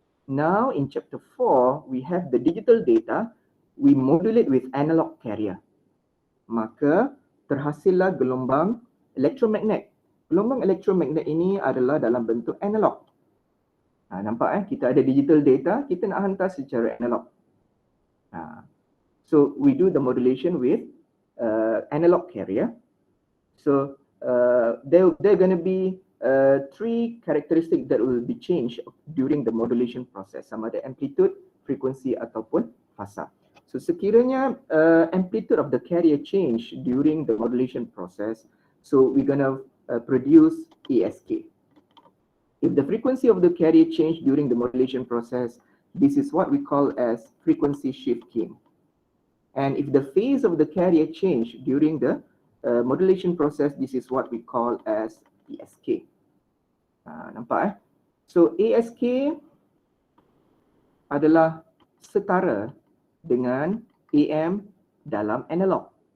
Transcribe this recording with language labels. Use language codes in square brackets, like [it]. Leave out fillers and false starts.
[en] Now in chapter 4 we have the digital data, we modulate with analog carrier. [ms] Maka terhasillah gelombang elektromagnet. Gelombang elektromagnet ini adalah dalam bentuk analog. Nampak kita ada digital data, kita nak hantar secara analog. [en] So we do the modulation with analog carrier. So there are going to be 3 characteristics that will be changed during the modulation process. [ms] Sama ada amplitude, frequency ataupun fasa. [en] So [ms] sekiranya [en] amplitude of the carrier change during the modulation process, so we're going to produce ASK. If the frequency of the carrier change during the modulation process, this is what we call as frequency shift keying. And if the phase of the carrier change during the modulation process, this is what we call as ASK. [ms] Nampak So ASK adalah setara dengan AM dalam analog.